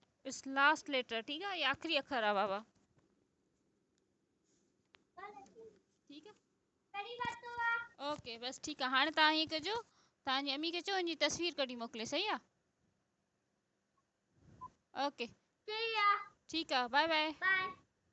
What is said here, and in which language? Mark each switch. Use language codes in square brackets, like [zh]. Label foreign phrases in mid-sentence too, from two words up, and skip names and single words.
[hi] इस [en] last letter, [hi] ठीक है, ये आखिरी अखर है बाबा, ठीक है। [sd] कड़ी वरितो आहे। [hi] ओके बस ठीक है। [sd] हाणे तव्हां हीअं कजो, तव्हांजी अम्मी खे चओ हिनजी तस्वीर कढी मोकिले, सही आहे। ओके ठीक आहे। [hi] ठीक है, [en] bye bye. [hi] बाय।